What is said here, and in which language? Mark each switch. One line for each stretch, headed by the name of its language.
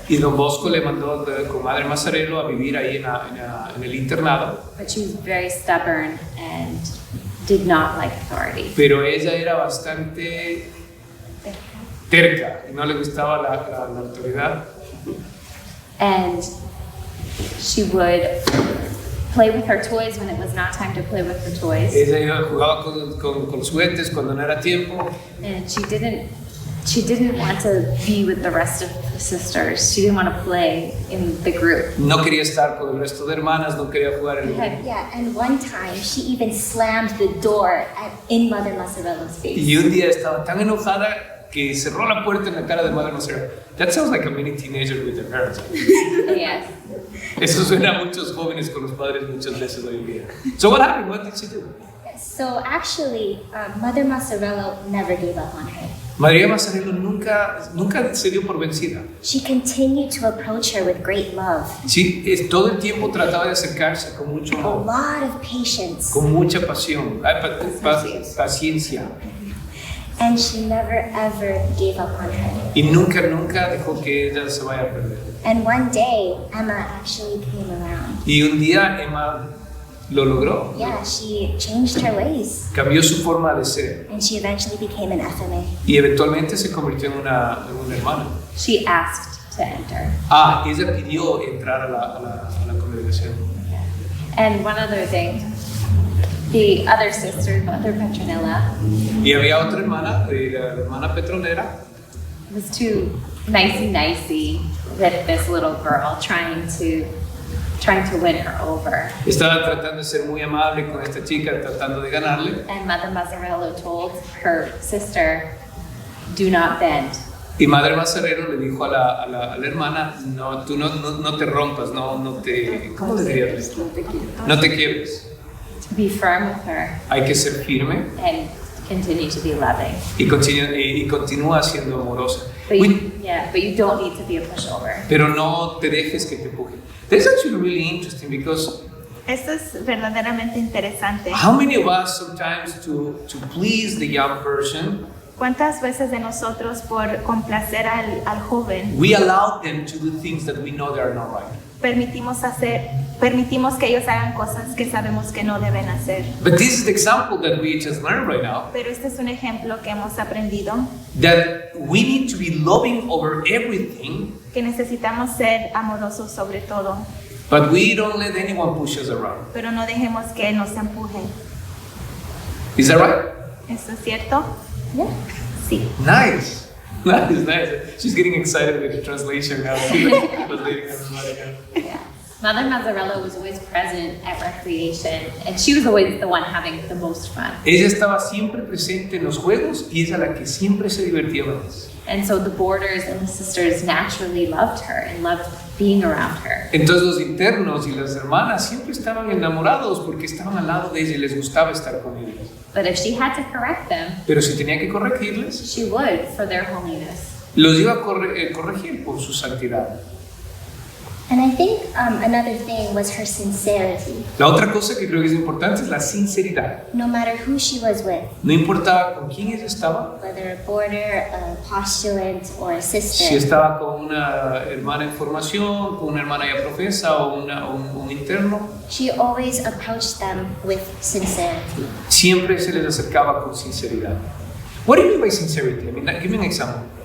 Spanish: y Don Bosco le mandó con Madre Mazzarello a vivir ahí en el internado,
English: But she was very stubborn and did not like authority.
Spanish: pero ella era bastante terca y no le gustaba la autoridad.
English: And she would play with her toys when it was not time to play with her toys.
Spanish: Ella jugaba con los juguetes cuando no era tiempo.
English: And she didn't want to be with the rest of the sisters. She didn't want to play in the group.
Spanish: No quería estar con el resto de hermanas, no quería jugar en el grupo.
English: Yeah, and one time she even slammed the door in Mother Mazzarello's face.
Spanish: Y un día estaba tan enojada que cerró la puerta en la cara de Madre Mazzarello.
English: That sounds like a mini teenager with their parents. Yes.
Spanish: Eso suena a muchos jóvenes con los padres muchas veces hoy en día.
English: So what happened? What did she do? So actually, Mother Mazzarello never gave up on her.
Spanish: María Mazzarello nunca se dio por vencida.
English: She continued to approach her with great love,
Spanish: Sí, todo el tiempo trataba de acercarse con mucho
English: a
Spanish: amor,
English: lot of patience,
Spanish: con mucha pasión, paciencia.
English: and she never ever gave up on her.
Spanish: Y nunca dejó que ella se vaya a perder.
English: And one day, Emma actually came around.
Spanish: Y un día Emma lo logró.
English: Yeah, she changed her ways,
Spanish: Cambió su forma de ser
English: and she eventually became an FMA.
Spanish: y eventualmente se convirtió en una hermana.
English: She asked to enter.
Spanish: Ella pidió entrar a la congregación.
English: And one other thing, the other sister, Mother Petronella,
Spanish: Y había otra hermana, la hermana Petronera,
English: was too nicey with this little girl, trying to win her over.
Spanish: estaba tratando de ser muy amable con esta chica, tratando de ganarle.
English: And Mother Mazzarello told her sister, "Do not bend."
Spanish: Y Madre Mazzarello le dijo a la hermana, no, tú no te rompas, no te... ¿Cómo le dirías esto? No te quiebres.
English: To be firm with her
Spanish: Hay que ser firme
English: and continue to be loving.
Spanish: y continúa siendo amorosa.
English: But you don't need to be a pushover.
Spanish: Pero no te dejes que te empuje.
English: That's actually really interesting because
Spanish: Esto es verdaderamente interesante.
English: how many of us sometimes to please the young person,
Spanish: ¿Cuántas veces de nosotros por complacer al joven
English: we allow them to do things that we know they are not right?
Spanish: permitimos que ellos hagan cosas que sabemos que no deben hacer?
English: But this is the example that we just learned right now,
Spanish: Pero este es un ejemplo que hemos aprendido,
English: that we need to be loving over everything,
Spanish: que necesitamos ser amorosos sobre todo,
English: but we don't let anyone push us around.
Spanish: pero no dejemos que nos empujen.
English: Is that right?
Spanish: ¿Eso es cierto?
English: Yeah.
Spanish: Sí.
English: Nice. Nice. She's getting excited with the translation now. Translating everybody now. Mother Mazzarello was always present at recreation, and she was always the one having the most fun.
Spanish: Ella estaba siempre presente en los juegos y ella la que siempre se divertía más.
English: And so the boarders and the sisters naturally loved her and loved being around her.
Spanish: Entonces los internos y las hermanas siempre estaban enamorados porque estaban al lado de ella y les gustaba estar con ellos.
English: But if she had to correct them,
Spanish: Pero si tenía que corregirles,
English: she would for their holiness.
Spanish: los iba a corregir por su santidad.
English: And I think another thing was her sincerity.
Spanish: La otra cosa que creo que es importante es la sinceridad.
English: No matter who she was with,
Spanish: No importaba con quién ella estaba,
English: whether a boarder, a postulant, or a
Spanish: si
English: sister,
Spanish: estaba con una hermana en formación, con una hermana ya profesa o un interno,
English: she always approached them with sincerity.
Spanish: siempre se les acercaba con sinceridad.
English: What do you mean by sincerity? I mean, give me an example.